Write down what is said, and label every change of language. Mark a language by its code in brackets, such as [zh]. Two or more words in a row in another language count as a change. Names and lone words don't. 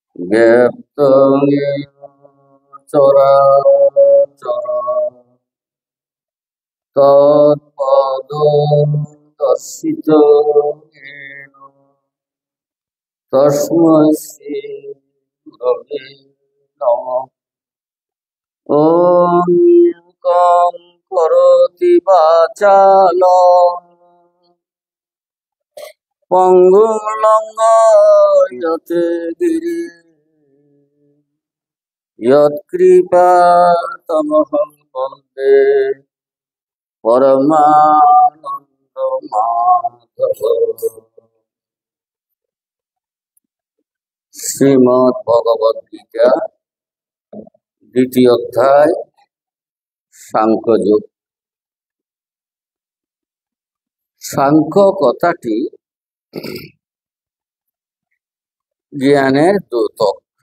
[sa] ব্যপ্তং येन চরাচরম তৎপদং দর্শিতং येन তস্मै শ্রী গুরবে নমঃ। ॐ কং করোতি বাচালং পঙ্গুং লঙ্ঘয়তে গিরি यत्कृपातमहं वन्दे परमानन्दमाधव। [bn] শ্রীমদ্ ভগবদ গীতা দ্বিতীয় অধ্যায় সাংখ্যযোগ। সাংখ্য কথাটি জ্ঞানের দ্যোতক।